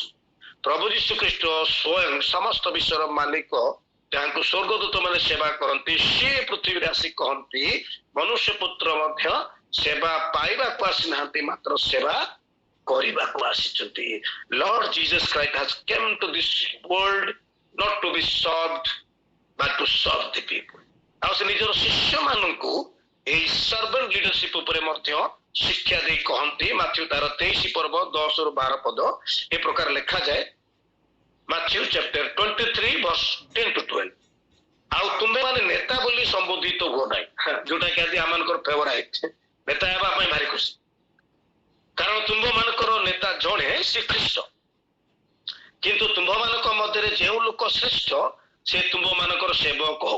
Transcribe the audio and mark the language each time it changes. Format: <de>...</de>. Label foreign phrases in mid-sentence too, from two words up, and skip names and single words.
<or>ପ୍ରଭୁ ଯୀଶୁ ଖ୍ରୀଷ୍ଟ ସ୍ୱୟଂ ସମସ୍ତ ବିଶ୍ୱର ମାଲିକ, ଯାହାଙ୍କୁ ସ୍ୱର୍ଗଦୂତ ମାନେ ସେବା କରନ୍ତି, ସିଏ ପୃଥିବୀରେ ଆସି କହନ୍ତି ମନୁଷ୍ୟ ପୁତ୍ର ମଧ୍ୟ ସେବା ପାଇବାକୁ ଆସିନାହାନ୍ତି ମାତ୍ର ସେବା କରିବାକୁ ଆସିଛନ୍ତି।</or> <en>ଲର୍ଡ ଜିସସ୍ କ୍ରାଇଷ୍ଟ has come to this world not to be served but to serve the people।</en> <or>ଆଉ ସେ ନିଜର ଶିଷ୍ୟମାନଙ୍କୁ ଏଇ</or> <en>servant leadership</en> <or>ଉପରେ ମଧ୍ୟ ଶିକ୍ଷା ଦେଇ କହନ୍ତି। ମାଥ୍ୟୁ ତାର 23 ପର୍ବ 10 ରୁ 12 ପଦ ଏ ପ୍ରକାର ଲେଖାଯାଏ, ମାଥ୍ୟୁ</or> <en>chapter 23 verse 10 to 12,</en> <or>ଆଉ ତୁମେ ମାନେ ନେତା ବୋଲି ସମ୍ବୋଧିତ ହୁଅ ନାହିଁ, ଯୋଉଟା କି ଆଜି ଆମମାନଙ୍କର ଫେଭରାଇଟ, ନେତା ହେବା ପାଇଁ ଭାରି ଖୁସି, କାରଣ ତୁମ୍ଭ ମାନଙ୍କର ନେତା ଜଣେ ଶ୍ରୀଖ୍ରୀଷ୍ଟ, କିନ୍ତୁ ତୁମ୍ଭ ମାନଙ୍କ ମଧ୍ୟରେ ଯେଉଁ ଲୋକ ଶ୍ରେଷ୍ଠ ସେ ତୁମ୍ଭ ମାନଙ୍କର ସେବକ ହଉ।</or>